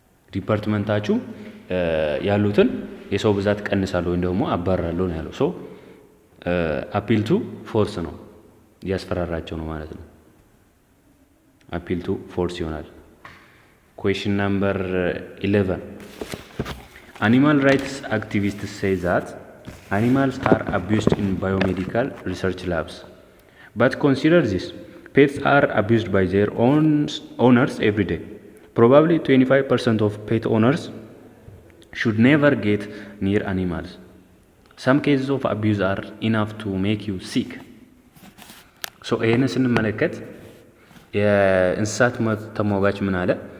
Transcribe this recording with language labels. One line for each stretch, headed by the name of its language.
Amharic: ዲፓርትመንታችሁ ያሉትን የሰው ብዛት ቀንሳለሁ ወይም ደግሞ አባራለሁ ነው ያለው። አፒል ቱ ፎርስ ነው እያስፈራራቸው ነው ማለት ነው። አፒል ቱ ፎርስ ይሆናል። ኩዌሽን ነምበር 11
English: Animal rights activists say that animals are abused in biomedical research labs. But consider this, pets are abused by their owners every day. Probably 25% of pet owners should never get near animals. Some cases of abuse are enough to make you sick.
Amharic: ይህንን ስንመለከት የእንስሳት መብት ተሟጋች ምን አለ?